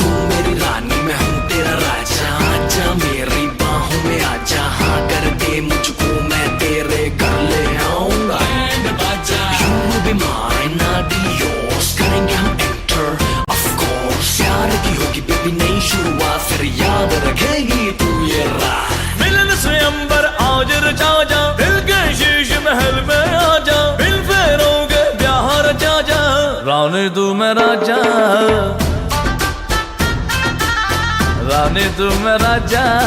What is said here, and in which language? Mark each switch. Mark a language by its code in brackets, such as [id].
[hi] मेरी रानी मैं हूँ तेरा राजा, आजा मेरी बाहों में आजा, हाँ कर दे मुझको मैं तेरे घर ले आऊंगा। [en] You will be mine, I'll be yours, [hi] करेंगे हम [en] enter, of course। [hi] प्यार की होगी बेबी नई शुरुआत, फिर याद रखेगी तू ये रात। मिलन से अंबर आज रचा जा, दिल के शीश महल में आजा, बिल फेरोगे ब्याह रचा जा, रानी तू मैं राजा, रानी तू मैं राजा।